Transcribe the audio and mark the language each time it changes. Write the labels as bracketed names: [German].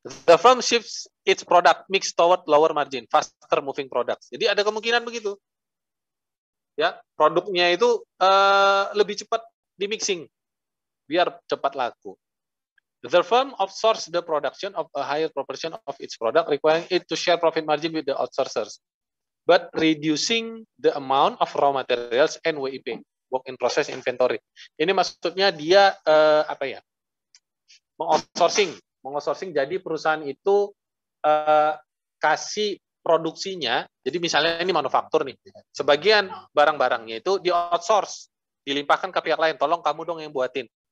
[English] The firm shifts its product mix toward lower margin, faster moving products. [Indonesian] Jadi ada kemungkinan begitu. Ya, produknya itu lebih cepat di mixing biar cepat laku. [English] The firm outsources the production of a higher proportion of its product, requiring it to share profit margin with the outsourcers, but reducing the amount of raw materials and WIP, work in process inventory. [Indonesian] Ini maksudnya dia apa ya? Mengoutsourcing. Jadi perusahaan itu kasih produksinya. Jadi misalnya ini manufaktur nih, sebagian barang-barangnya itu di outsource, dilimpahkan ke pihak lain. Tolong kamu dong yang buatin.